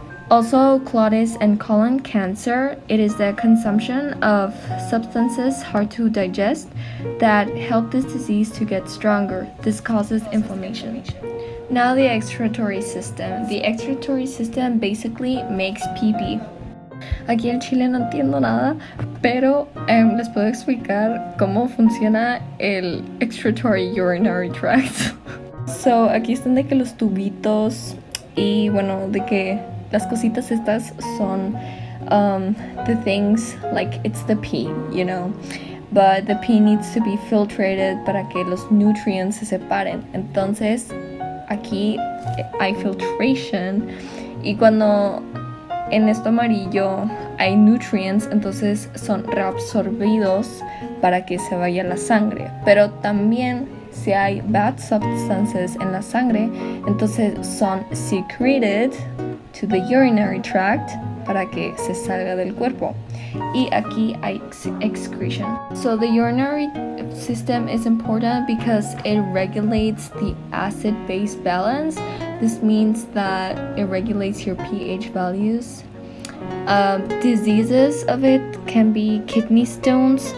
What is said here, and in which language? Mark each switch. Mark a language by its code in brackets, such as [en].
[en] Also, colitis and colon cancer, it is the consumption of substances hard to digest that help this disease to get stronger. This causes inflammation. Now the excretory system. The excretory system basically makes pee-pee. [es] Aquí en Chile no entiendo nada, pero les puedo explicar cómo funciona el [en] excretory urinary tract. [es] So, aquí están de que los tubitos y bueno, de que las cositas estas son [en] the things, like it's the pee, you know. But the pee needs to be filtrated [es] para que los nutrients se separen. Entonces, aquí hay filtration y cuando en esto amarillo hay nutrients, entonces son reabsorbidos para que se vaya la sangre. Pero también si hay [en] bad substances [es] en la sangre, entonces son [en] secreted to the urinary tract [es] para que se salga del cuerpo. Y aquí hay excretion. [en] So the urinary system is important because it regulates the acid-base balance. This means that it regulates your pH values. Diseases of it can be kidney stones.